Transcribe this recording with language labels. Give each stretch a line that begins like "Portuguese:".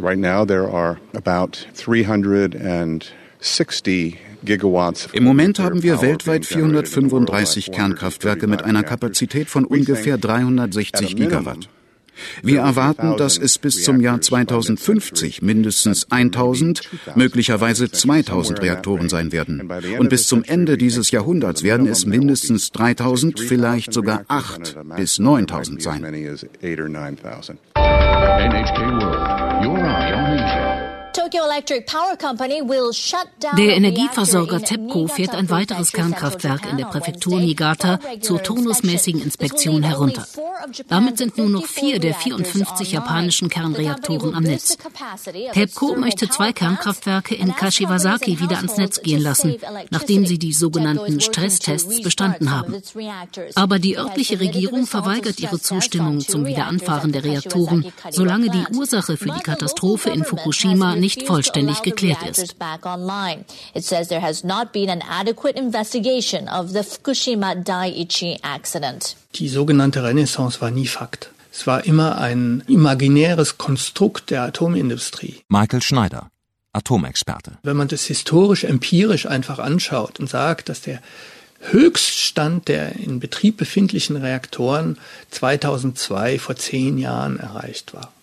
English: Right now there are about 360
German: Im Moment haben wir weltweit 435 Kernkraftwerke mit einer Kapazität von ungefähr 360 Gigawatt. Wir erwarten, dass es bis zum Jahr 2050 mindestens 1.000, möglicherweise 2.000 Reaktoren sein werden. Und bis zum Ende dieses Jahrhunderts werden es mindestens 3.000, vielleicht sogar 8.000 bis 9.000 sein. Der Energieversorger TEPCO fährt ein weiteres Kernkraftwerk in der Präfektur Niigata zur turnusmäßigen Inspektion herunter. Damit sind nur noch 4 der 54 japanischen Kernreaktoren am Netz. TEPCO möchte 2 Kernkraftwerke in Kashiwazaki wieder ans Netz gehen lassen, nachdem sie die sogenannten Stresstests bestanden haben. Aber die örtliche Regierung verweigert ihre Zustimmung zum Wiederanfahren der Reaktoren, solange die Ursache für die Katastrophe in Fukushima nicht vollständig geklärt ist.
English: It says there has not been an adequate investigation of the Fukushima Daiichi accident.
German: Die sogenannte Renaissance war nie Fakt. Es war immer ein imaginäres Konstrukt der Atomindustrie. Michael Schneider, Atomexperte. Wenn man das historisch empirisch einfach anschaut und sagt, dass der Höchststand der in Betrieb befindlichen Reaktoren 2002 vor 10 Jahren erreicht war.